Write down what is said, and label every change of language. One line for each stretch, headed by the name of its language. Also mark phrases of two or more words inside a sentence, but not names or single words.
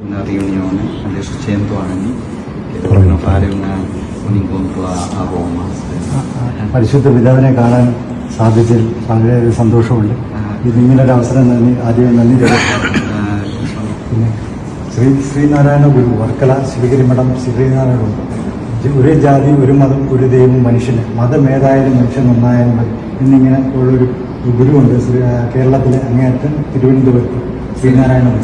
Italian: una riunione, adesso 100 anni, che dovevano fare un incontro a Roma.
Malayalam: പരിശുദ്ധ പിതാവിനെ കാണാൻ സാധിച്ചതിൽ വളരെ സന്തോഷമുണ്ട്. ഇതിങ്ങനൊരു അവസരം ആദ്യം നന്ദി പിന്നെ ശ്രീനാരായണ ഗുരു വർക്കല ശിവഗിരി മഠം ശ്രീനാരായണ ഗുരു ഒരു ജാതി ഒരു മതം ഒരു ദൈവം മനുഷ്യന് മതമേതായാലും മനുഷ്യൻ നന്നായാലും മതി എന്നിങ്ങനെ ഉള്ളൊരു ഗുരുവുണ്ട് കേരളത്തിലെ അങ്ങേയറ്റം തിരുവനന്തപുരത്ത് ശ്രീനാരായണ ഗുരു.